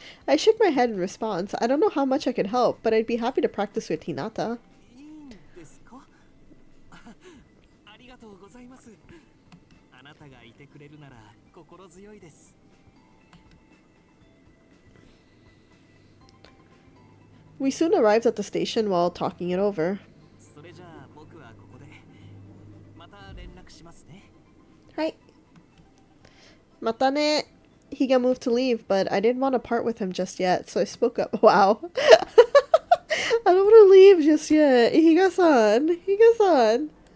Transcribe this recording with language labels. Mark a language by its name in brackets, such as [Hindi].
[English] I shook my head in response. I don't know how much I could help, but I'd be happy to practice with Hinata. [Japanese] いいんですか？ありがとうございます。あなたがいてくれるなら心強いです。 [English] We soon arrived at the station while talking it over. [Japanese] それじゃあ僕はここでまた連絡しますね。 Hi. Matane. [English] He got moved to leave, but I didn't want to part with him just yet, so I spoke up. Wow. I don't want to leave just yet. Higa-san. Higa-san.